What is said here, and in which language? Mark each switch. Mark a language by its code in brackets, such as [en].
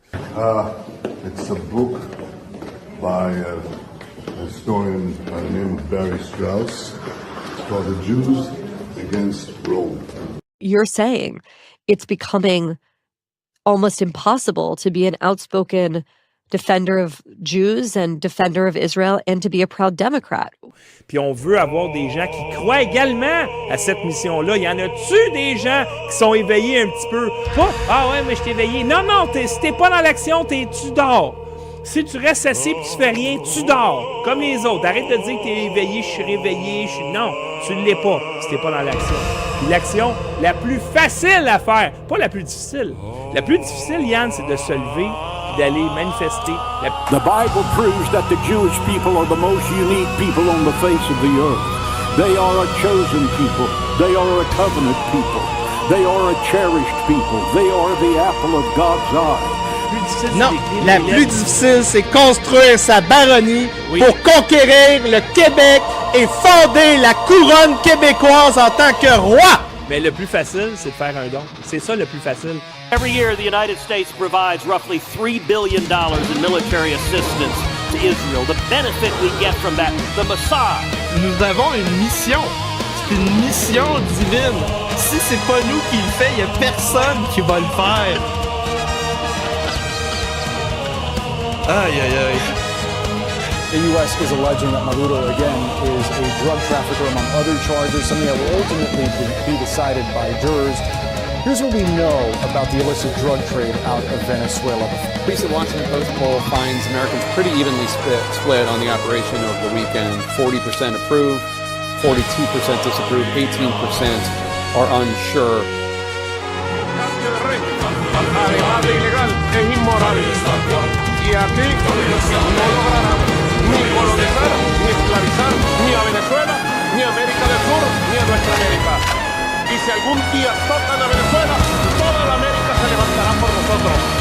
[en] It's a book by a historian named Barry Strauss. It's called The Jews Against Rome. You're saying it's becoming almost impossible to be an outspoken defender of Jews and defender of Israel and to be a proud Democrat. [fr] Puis on veut avoir des gens qui croient également à cette mission-là. Il y en a-tu des gens qui sont éveillés un petit peu? Pas, ah ouais, mais je t'ai éveillé. Non, non, si t'es pas dans l'action, tu dors. Si tu restes assis et tu fais rien, tu dors, comme les autres. Arrête de dire que tu es éveillé, je suis réveillé, Non, tu ne l'es pas si tu n'es pas dans l'action. Puis l'action la plus facile à faire, pas la plus difficile. La plus difficile, Yann, c'est de se lever et d'aller manifester. [en] The Bible proves that the Jewish people are the most unique people on the face of the earth. They are a chosen people. They are a covenant people. They are a cherished people. They are the apple of God's eye. [fr] Non, la plus difficile, c'est construire sa baronnie pour conquérir le Québec et fonder la couronne québécoise en tant que roi. Mais le plus facile, c'est de faire un don. C'est ça le plus facile. [en] Every year, the United States provides roughly $3 billion in military assistance to Israel. The benefit we get from that, the Mossad. [fr] Nous avons une mission. C'est une mission divine. Si c'est pas nous qui le fait, il y a personne qui va le faire. Aïe, aïe, aïe. [en] The U.S. is alleging that Maduro, again, is a drug trafficker among other charges, something that will ultimately be decided by jurors. Here's what we know about the illicit drug trade out of Venezuela. A recent Washington Post poll finds Americans pretty evenly split on the operation over the weekend. 40% approve, 42% disapprove, 18% are unsure. [es] Además de ilegal, es inmoral. Y aquí no lograrán ni colonizar, ni esclavizar, ni a Venezuela, ni a América del Sur, ni a nuestra América. Y si algún día tocan a Venezuela, toda la América se levantará por nosotros.